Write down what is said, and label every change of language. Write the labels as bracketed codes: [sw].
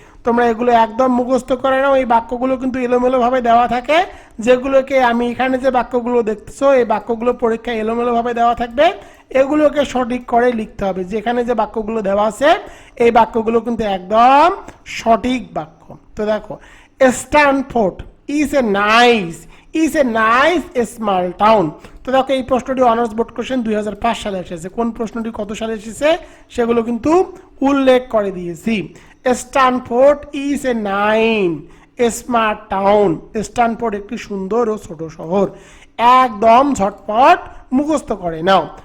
[bn] তোমরা এগুলো একদম মুখস্থ করে নাও। এই বাক্যগুলো কিন্তু এলোমেলো ভাবে দেওয়া থাকে, যেগুলোকে আমি এখানে যে বাক্যগুলো দেখতেছো এই বাক্যগুলো পরীক্ষায় এলোমেলো ভাবে দেওয়া থাকবে। এগুলোকে সঠিক করে লিখতে হবে। যেখানে যে বাক্যগুলো দেওয়া আছে এই বাক্যগুলো কিন্তু একদম সঠিক বাক্য। তো দেখো [en] Stanford is a nice small town। [bn] তো দেখো এই প্রশ্নটি অনার্স বোর্ড কোশ্চেন 2005 সালে এসেছে। কোন প্রশ্নটি কত সালে এসেছে সেগুলো কিন্তু উল্লেখ করে দিয়েছি। [en] Stanford is a smart town. [bn] Stanford একটি সুন্দর ও ছোট শহর। একদম ঝটপট মুখস্থ করে নাও।